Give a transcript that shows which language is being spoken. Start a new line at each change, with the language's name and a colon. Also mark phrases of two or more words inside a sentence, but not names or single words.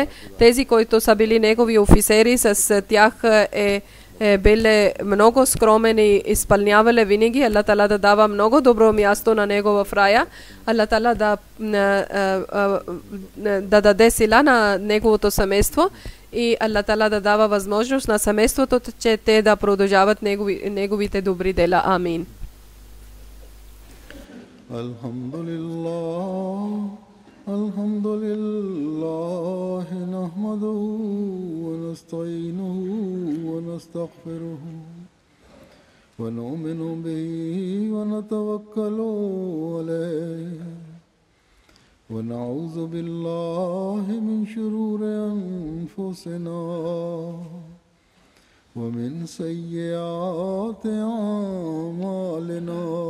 Bulgarian: Тези, които са били негови офицери, с тях е биле много скромен и изпълнявали винаги.
Arabic: الله تعالى
Bulgarian: да дава много добро място на него в рая.
Arabic: الله تعالى
Bulgarian: да даде сила на неговото семейство и
Arabic: الله تعالى
Bulgarian: да дава възможност на семейството, че те да продължават неговите добри дела. Амин.
Arabic: الحمد لله نحمده ونستعينه ونستغفره ونؤمن به ونتوكل عليه ونعوذ بالله من شرور أنفسنا ومن سيئات أعمالنا